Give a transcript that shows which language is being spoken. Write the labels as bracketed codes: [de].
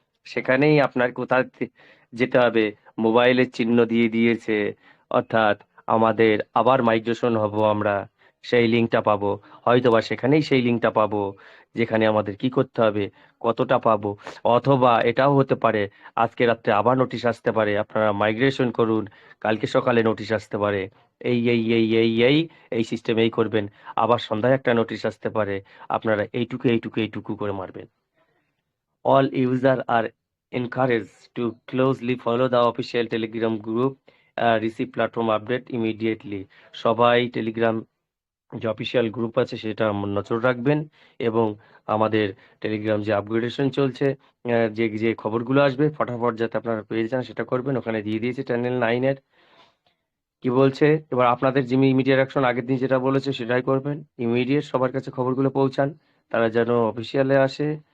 [bn] সেখানেই আপনার কোথায় যেতে হবে, মোবাইলের চিহ্ন দিয়ে দিয়েছে, অর্থাৎ আমাদের আবার মাইগ্রেশন হব, আমরা সেই লিঙ্কটা পাবো, হয়তোবা সেখানেই সেই লিঙ্কটা পাবো যেখানে আমাদের কি করতে হবে, কতটা পাবো, অথবা এটাও হতে পারে আজকে রাত্রে আবার নোটিশ আসতে পারে, আপনারা মাইগ্রেশন করুন, কালকে সকালে নোটিশ আসতে পারে, এই এই এই এই এই এই সিস্টেম এই করবেন, আবার সন্ধ্যায় একটা নোটিশ আসতে পারে, আপনারা এইটুকু করে মারবেন। [en] All users are encouraged to closely follow the official Telegram group, receive platform update immediately. [bn] সবাই টেলিগ্রাম যে অফিসিয়াল গ্রুপ আছে সেটা নজর রাখবেন এবং আমাদের টেলিগ্রাম যে আপগ্রেডেশন চলছে, যে যে খবরগুলো আসবে ফটাফট যাতে আপনারা পেয়ে যান সেটা করবেন। ওখানে দিয়ে দিয়েছে চ্যানেল 9-এর কি বলছে। এবার আপনাদের যে ইমিডিয়েট অ্যাকশন আগের দিন যেটা বলেছে সেটাই করবেন, ইমিডিয়েট সবার কাছে খবরগুলো পৌঁছান, তারা যেন অফিসিয়ালে আসে।